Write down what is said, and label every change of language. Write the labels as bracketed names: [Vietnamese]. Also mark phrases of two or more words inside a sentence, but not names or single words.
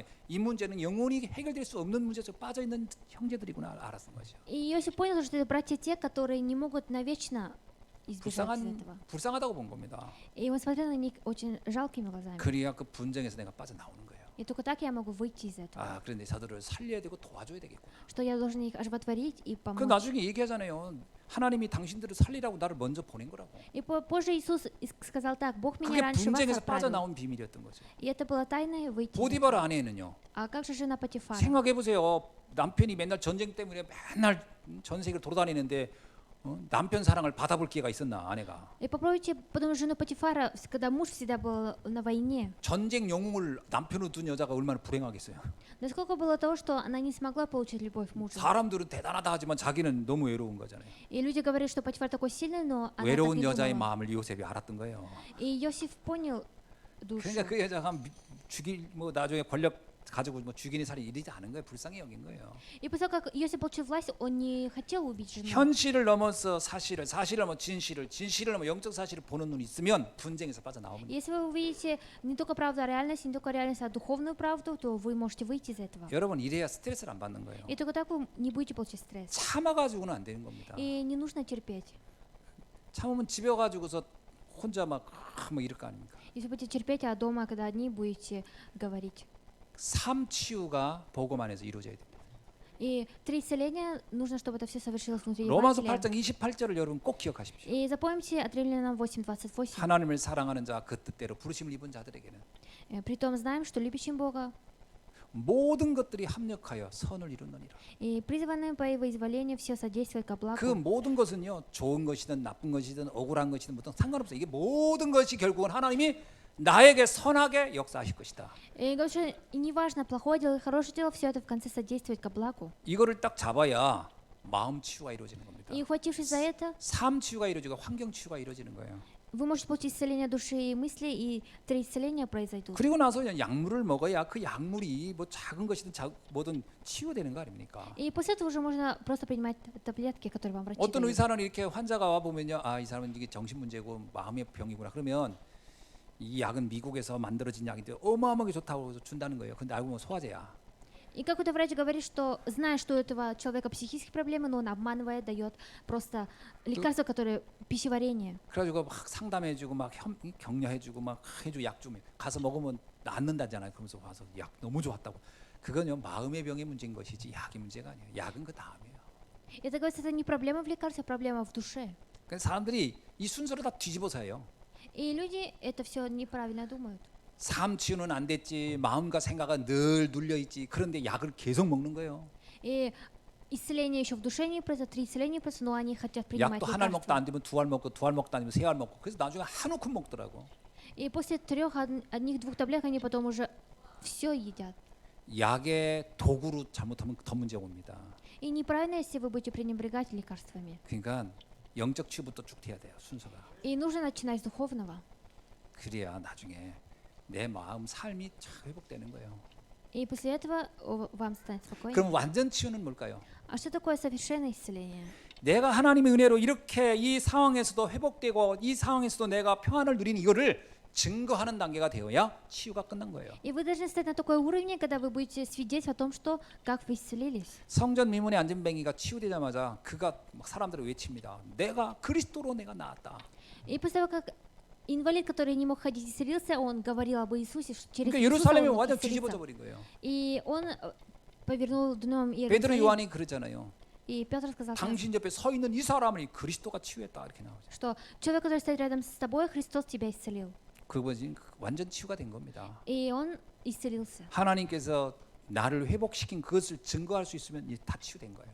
[Korean] 이 문제는 영원히 해결될 수 없는 문제에서 빠져 있는 형제들이구나 알았던 거죠. [Russian] И Иосиф понял, что это братья те, которые не могут навечно избежать этого. [Korean] 불쌍하다고 본 겁니다. [Russian] И он смотрел на них очень жалкими глазами. [Korean] 그래야 그 분쟁에서 내가 빠져나오는 거예요. [Russian] И только так я могу выйти из этого. [Korean] 그런데 저들을 살려야 되고 도와줘야 되겠구나. [Russian] Что я должен их оживотворить и [Korean] 그 [Russian] помочь. [Korean] 나중에 얘기하잖아요. 하나님이 당신들을 살리라고 나를 먼저 보낸 거라고. [Russian] И позже Иисус сказал так: Бог меня [Korean] 그게 [Russian] раньше вас [Korean] 분쟁에서 [Russian] отправил. [Korean] 빠져나온 비밀이었던 거죠. [Russian] И это было тайное выйти. из [Korean] 보디발 [Russian] этого. [Korean] 아내는요. [Russian] А как же жена Потифара? [Korean] 생각해 보세요. 남편이 맨날 전쟁 때문에 맨날 전 세계를 돌아다니는데 남편 사랑을 받아볼 기회가 있었나 아내가? [Russian] И попробуйте подумать жену Потифара, когда муж всегда был на войне. [Korean] 전쟁 영웅을 남편으로 둔 여자가 얼마나 불행하겠어요. [Russian] Насколько было того, что она не смогла получить любовь мужа. [Korean] 사람들은 대단하다 하지만 자기는 너무 외로운 거잖아요. [Russian] И люди говорят, что Потифар такой сильный, но она так [Korean] 외로운 [Russian] не [Korean] 여자의 [Russian] думала. [Korean] 마음을 요셉이 알았던 거예요. [Russian] И Иосиф понял душу. [Korean] 그러니까 그 여자가 죽일 뭐 나중에 권력 가지고 뭐 죽이니 살이 이러지 않은 거예요. 불쌍히 여긴 거예요. [Russian] И после того, как Иосиф получил власть, он не хотел убить жену. [Korean] 현실을 넘어서 사실을 넘어 진실을 넘어 영적 사실을 보는 눈이 있으면 분쟁에서 빠져나오면 [Russian] Если вы увидите не только правду о реальности, не только реальность, а духовную правду, то вы можете выйти из этого. [Korean] 여러분 이래야 스트레스를 안 받는 거예요. [Russian] И только так вы не будете получать стресс. [Korean] 참아가지고는 안 되는 겁니다. [Russian] И не нужно терпеть. [Korean] 참으면 집에 가지고서 혼자 막 이럴 거 아닙니까? [Russian] Если будете терпеть, а дома, когда одни будете говорить. [Korean] 삶 치유가 복음 안에서 이루어져야 됩니다. [Russian] И 3 исцеления нужно, чтобы это все совершилось внутри [Korean] 로마서 [Russian] Евангелия. [Korean] 8장 28절을 여러분 꼭 기억하십시오. [Russian] И запомните от Римлянам 8:28. [Korean] 하나님을 사랑하는 자 그 뜻대로 부르심을 입은 자들에게는 [Russian] Притом знаем, что любящим Бога [Korean] 모든 것들이 합력하여 선을 이루느니라. [Russian] и призванным по Его изволению все содействует ко [Korean] 그 [Russian] благу. [Korean] 모든 것은요 좋은 것이든 나쁜 것이든 억울한 것이든 뭐든 상관없어요. 이게 모든 것이 결국은 하나님이 나에게 선하게 역사하실 것이다. [Russian] И говорит, что и неважно, плохое дело или хорошее дело, все это в конце содействует ко благу. [Korean] 이거를 딱 잡아야 마음 치유가 이루어지는 겁니다. [Russian] И ухватившись за это, [Korean] 삶 치유가 이루어지고 환경 치유가 이루어지는 거예요. [Russian] вы можете получить исцеление души и мысли, и три исцеления произойдут. [Korean] 그리고 나서 그냥 약물을 먹어야 그 약물이 뭐 작은 것이든 뭐든 치유되는 거 아닙니까? [Russian] И после этого уже можно просто принимать таблетки, которые вам врачи [Korean] 어떤 [Russian] дают. [Korean] 의사는 이렇게 환자가 와 보면요, 아, 이 사람은 이게 정신 문제고 마음의 병이구나. 그러면 이 약은 미국에서 만들어진 약인데 어마어마하게 좋다고 해서 준다는 거예요. 근데 알고 보면 소화제야. [Russian] И какой-то врач говорит, что зная, что у этого человека психические проблемы, но он обманывает, дает просто лекарства, которые пищеварение. [Korean] 그래가지고 막 상담해주고 막 격려해주고 막 해주고 약 주면 가서 먹으면 낫는다잖아요. 그러면서 와서 약 너무 좋았다고. 그건요 마음의 병의 문제인 것이지 약의 문제가 아니에요. 약은 그 다음이에요. [Russian] Это, говорится, это не проблема в лекарстве, а проблема в душе. [Korean] 그래서 사람들이 이 순서를 다 뒤집어서 해요. [Russian] И люди это все неправильно думают. [Korean] 삶 치유는 안 됐지, 마음과 생각은 늘 눌려 있지. 그런데 약을 계속 먹는 거예요. [Russian] И исцеление еще в душе не произойдет, три исцеления произойдут, но они хотят принимать [Korean] 약도 한 알 먹다 [Russian] лекарства. [Korean] 안 되면 두 알 먹고 두 알 먹다 안 되면 세 알 먹고. 그래서 나중에 한 움큼 먹더라고. [Russian] И после одних-двух таблеток они потом уже все едят. [Korean] 약의 도구로 잘못하면 더 문제가 옵니다. [Russian] И неправильно, если вы будете пренебрегать лекарствами. [Korean] 그러니까 영적 치유부터 쭉 해야 돼요. 순서가. [Russian] И нужно начинать с духовного. [Korean] 그래야 나중에 내 마음 삶이 참 회복되는 거예요. [Russian] И после этого вам станет спокойнее. [Korean] 그럼 완전 치유는 뭘까요? [Russian] А что такое совершенное исцеление? [Korean] 내가 하나님의 은혜로 이렇게 이 상황에서도 회복되고 이 상황에서도 내가 평안을 누리는 이거를 증거하는 단계가 되어야 치유가 끝난 거예요. [Russian] И вы должны стать на такой уровень, когда вы будете свидетельствовать о том, что как вы исцелились. [Korean] 성전 미문의 안전뱅이가 치유되자마자 그가 막 사람들을 외칩니다. 내가 그리스도로 내가 나았다. [Russian] И после того, как инвалид, который не мог ходить, исцелился, он говорил об Иисусе, что через [Korean] 그러니까 [Russian] Иисуса [Korean] 예루살렘이 [Russian] он мог [Korean] 완전 [Russian] исцелиться. [Korean] 뒤집어져 버린 거예요. [Russian] И он повернул дном [Korean] 베드로 [Russian] Иерусалим. [Korean] 요한이 그러잖아요. [Russian] И Петр сказал, [Korean] 당신 옆에 서 있는 이 사람을 그리스도가 치유했다 이렇게 나오죠. [Russian] что человек, который стоит рядом с тобой, Христос тебя исцелил. [Korean] 그것이 완전 치유가 된 겁니다. [Russian] И он исцелился. [Korean] 하나님께서 나를 회복시킨 그것을 증거할 수 있으면 이제 다 치유된 거예요.